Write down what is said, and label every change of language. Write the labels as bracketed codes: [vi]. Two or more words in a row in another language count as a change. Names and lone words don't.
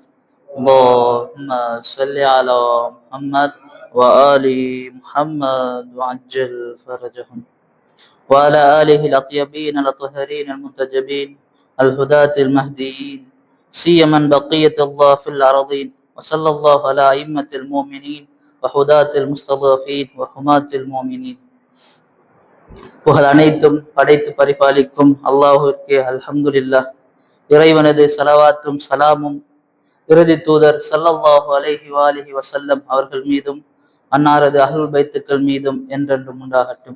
[ar] اللهم صل على محمد وآل محمد وعجل فرجهم وعلى آله الأطيبين الأطهرين المنتجبين الهداة المهديين سيما بقية الله في الأرضين. وصلى الله على أئمة المؤمنين وهداة المستضعفين وحماة المؤمنين. [ta] புகழ் அனைத்தும் படைத்து பரிபாலிக்கும் அல்லாஹுக்கே அல்ஹம்துலில்லாஹ். இறைவனது ஸலவாத்தும் சலாமும் இறுதி தூதர் [ar] صلى الله عليه وآله وسلم [ta] அவர்கள் மீதும் அன்னாரது அஹ்லுல் பைத்துக்கள் மீதும் என்றென்றும் உண்டாகட்டும்.